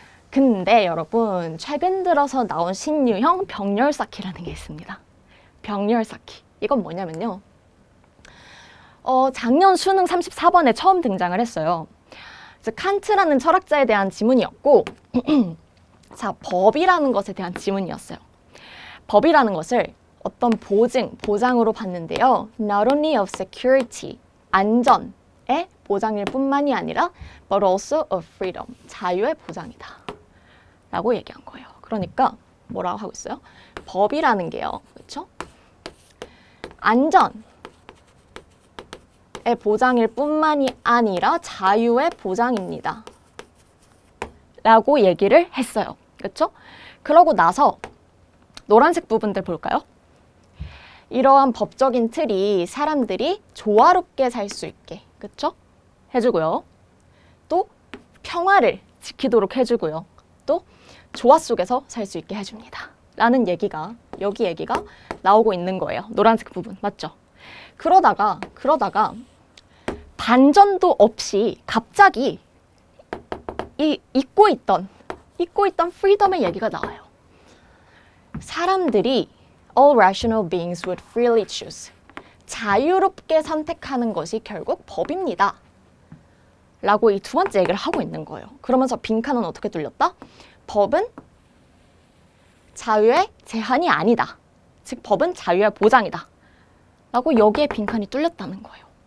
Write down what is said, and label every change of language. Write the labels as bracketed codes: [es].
[ko] 근데 여러분, 최근 들어서 나온 신유형 병렬 쌓기라는 게 있습니다. 병렬 쌓기. 이건 뭐냐면요. 작년 수능 34번에 처음 등장을 했어요. 그래서 칸트라는 철학자에 대한 지문이었고 자, 법이라는 것에 대한 지문이었어요. 법이라는 것을 어떤 보장으로 봤는데요. [en] Not only of security, 안전의 보장일 뿐만이 아니라 but also of freedom, 자유의 보장이다. [ko] 라고 얘기한 거예요. 그러니까 뭐라고 하고 있어요? 법이라는 게요. 그렇죠? 안전의 보장일 뿐만이 아니라 자유의 보장입니다. 라고 얘기를 했어요. 그렇죠? 그러고 나서 노란색 부분들 볼까요? 이러한 법적인 틀이 사람들이 조화롭게 살 수 있게, 그렇죠? 해주고요. 또 평화를 지키도록 해주고요. 또 조화 속에서 살 수 있게 해줍니다. 라는 얘기가, 여기 얘기가 나오고 있는 거예요. 노란색 부분, 맞죠? 그러다가 반전도 없이 갑자기 잊고 있던 프리덤의 얘기가 나와요. 사람들이 [en] all rational beings would freely choose. [ko] 자유롭게 선택하는 것이 결국 법입니다. 라고 이 두 번째 얘기를 하고 있는 거예요. 그러면서 빈칸은 어떻게 뚫렸다? 법은 자유의 제한이 아니다. 즉 법은 자유의 보장이다. 라고 여기에 빈칸이 뚫렸다는 거예요.